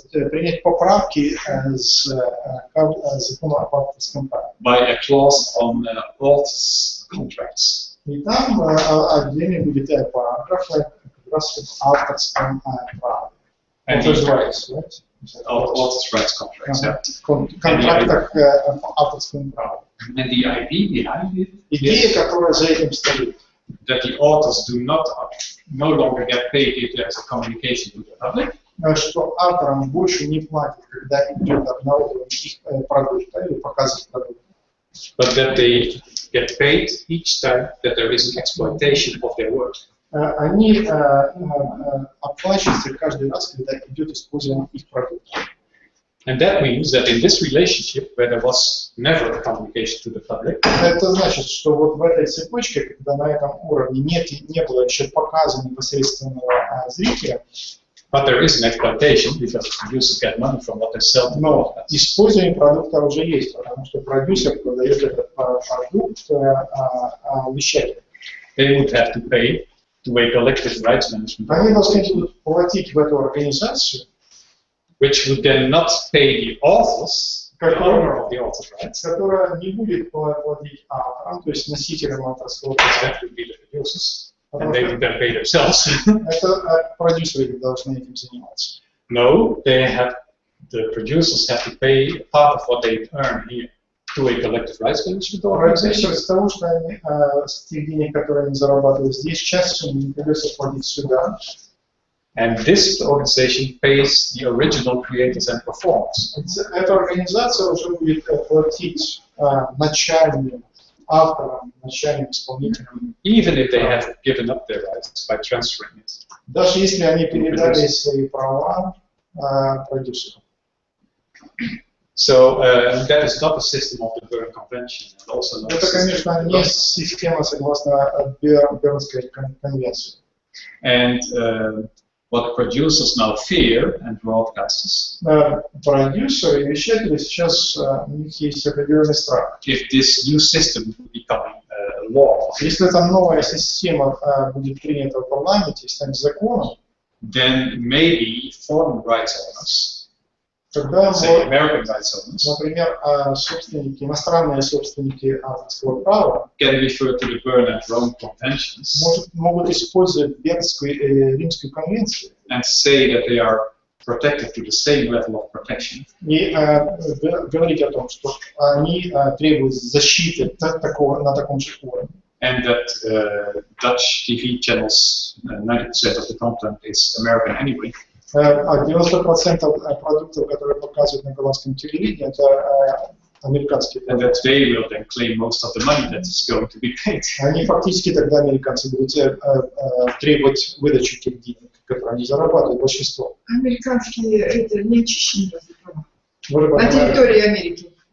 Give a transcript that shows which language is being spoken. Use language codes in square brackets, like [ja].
[ru] Принять поправки с закону об авторском праве. [en] By a clause on authors' contracts. [ru] И там отдельно будет параграф как раз в авторском праве. [en] Authors' rights, right? Authors' rights contracts, yeah. [ru] Контрактах по авторскому праву. [en] And the idea behind it [ru] Идея, которая за этим стоит. [en] That the authors do not no longer get paid if there is a communication to the public. [ru] Что авторам больше не платят, когда идет обнародование их продукта или показ их продукта. [en] But that they get paid each time that there is an exploitation of their work. [ru] Они оплачиваются каждый раз, когда идет использование их продукта. [en] And that means that in this relationship, where there was never a communication to the public, [ru] это значит, что вот в этой цепочке, когда на этом уровне не было еще показа непосредственного зрителя, [en] but there is an exploitation because producers get money from what they sell to [ru] но использование продукта уже есть, потому что продюсер продает этот продукт вещателю. [en] They would have to pay to a collective rights management. [ru] Они должны будут платить в эту организацию, [en] which would then not pay the authors, the owner of the author's rights, [ru] которая не будет платить авторам, то есть носителям авторского права. [en] That would be the producers, and they would then pay themselves. [ru] Это продюсеры должны этим заниматься. [en] No, the producers have to pay part of what they earn here to a collective rights management organization. [ru] Из того, что они, с тех денег, которые они зарабатывают здесь, часть суммы придется платить сюда. [en] And this organization pays the original creators and performers. [ru] Эта организация уже будет платить начальным авторам, начальным исполнителям. [en] Even if they have given up their rights by transferring it. [ru] Даже если они передали свои права продюсерам. [en] So that is not the system of the Berne Convention, and also not. [ru] Это, конечно, не система согласно Бернской конвенции. [en] And what producers now fear and broadcasters, [ru] Продюсеры и вещатели сейчас у них есть определенный страх. [en] if this new system will become law, [ru] Если эта новая система будет принята в парламенте и станет законом, [en] then maybe foreign rights owners, [ru] тогда, [en] say American rights owners, [ru] например, собственники, иностранные собственники авторского права [en] can refer to the Berne and Rome conventions [ru] могут использовать Бернскую и Римскую конвенцию [en] and say that they are protected to the same level of protection. [ru] и говорить о том, что они требуют защиты на таком же уровне. [en] And that Dutch TV channels, 90% of the content is American anyway. [ru] А 90% продуктов, которые показывают на голландском телевидении, это американские [en] And [ru] продукты. [en] that they will then claim most of the money that is going to be paid. [ru] Они фактически тогда, американцы, будут требовать выдачу тех денег, которые они зарабатывают, большинство. Американские это не очищенные на территории Америки.